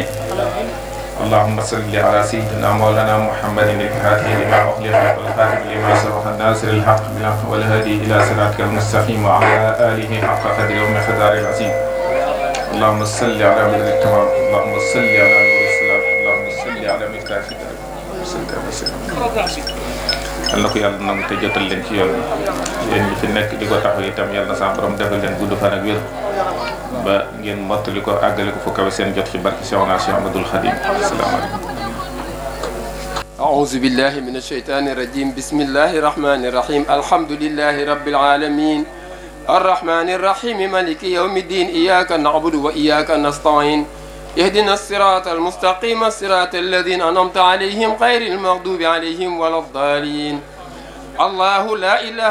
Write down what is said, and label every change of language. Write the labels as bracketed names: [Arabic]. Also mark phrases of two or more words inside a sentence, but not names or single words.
[Arabic] اللهم صل على سيدنا مولانا محمد الفاتح لما أغلق والخاتم لما سبق الناصر الحق بالحق والهادي إلى صراطك المستقيم وعلى آله حق قدره ومقداره العظيم. اللهم صل على بدر التمام اللهم صل على نور السلام اللهم صل على مفتاح الدار [Wolof] yal na ko yàlla nangu te jotal leen ci yoon yéen ñi fi nekk di ko taxaw itam yàlla na sa borom defal leen gudd fan ak wér ba ngeen mottali ko àggale ko fu kawe seen jot ci barke Seexuna Cheikh Ahmadoul Khadim. asalaamaaleykum. [Arabic] أعوذ بالله من الشيطان الرجيم بسم الله الرحمن الرحيم الحمد لله رب العالمين الرحمن الرحيم مالك يوم الدين إياك نعبد وإياك نستعين اهدنا الصراط المستقيم الصراط الذين أنعمت عليهم غير المغضوب عليهم ولا الضالين الله لا إله